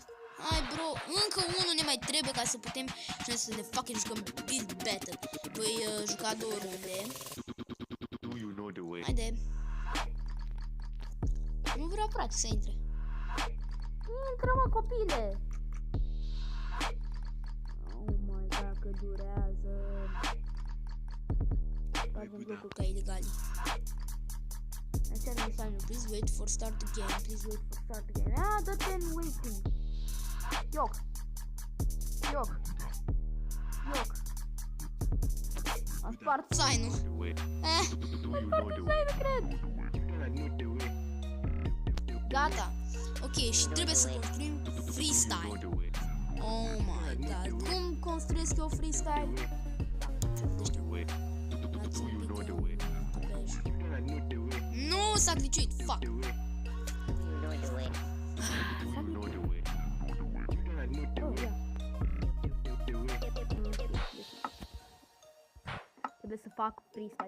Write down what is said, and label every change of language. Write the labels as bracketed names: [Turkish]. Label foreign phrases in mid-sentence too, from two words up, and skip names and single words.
[Romanian] Hai bro, încă unul ne mai trebuie ca să putem și noi să ne fucking jucăm Build Battle. Voi juca 2 runde. Haide. Nu vreau frate să intre. Intră mă copile. [English] Oh my god, [Romanian] că durează. Facem blocul ca ilegali. [English] Please wait for start again. Please wait for start again. [Romanian] Ah, dă-te în waiting. Ioc. Am spart sign-ul. Am spart sign-ul, cred. Gata. Ok, și trebuie să construim freestyle. [English] Oh my god. [Romanian] Cum construiesc eu freestyle? Nu, s-a glitchuit. Fuck. Trebuie să fac freestyle.